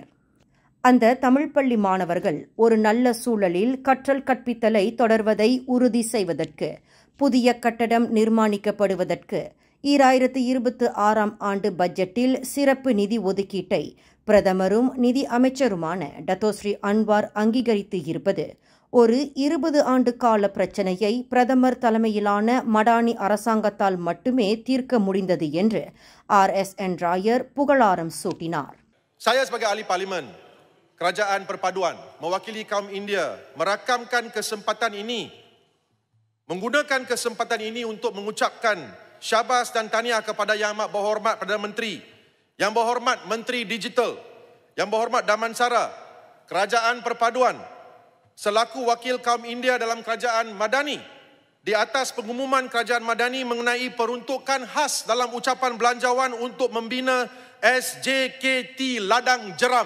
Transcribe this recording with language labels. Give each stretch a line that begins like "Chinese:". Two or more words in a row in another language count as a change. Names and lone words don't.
Tamil: அந்த தமிழ் பள்ளி மாணவர்கள் ஒரு நல்ல சூழலில் கற்றல் கற்பித்தலை தொடர்வதை உறுதி செய்வதற்கு புதிய கட்டடம் நிர்மாணிக்கப்படுவதற்கு 2026 ஆண்டு பட்ஜெட்டில் சிறப்பு நிதி ஒதுக்கீட்டை பிரதமரும் நிதி அமைச்சருமான டத்தோஸ்ரீ அன்வார் அங்கீகரித்து இருப்பது ஒரு 20 ஆண்டு கால பிரச்சினையை பிரதமர் தலைமையிலான மடானி அரசாங்கத்தால் மட்டுமே தீர்க்க முடிந்தது என்று RSN ராயர் புகழாரம் சூட்டினார்.
Malay: Saya sebagai ahli parlimen Kerajaan Perpaduan mewakili kaum India merakamkan kesempatan ini, menggunakan kesempatan ini untuk mengucapkan syabas dan tahniah kepada Yang Amat Berhormat Perdana Menteri, Yang Berhormat Menteri Digital, Yang Berhormat Damansara, Kerajaan Perpaduan selaku wakil kaum India dalam Kerajaan Madani di atas pengumuman Kerajaan Madani mengenai peruntukan khas dalam ucapan belanjawan untuk membina SJKT Ladang Jeram.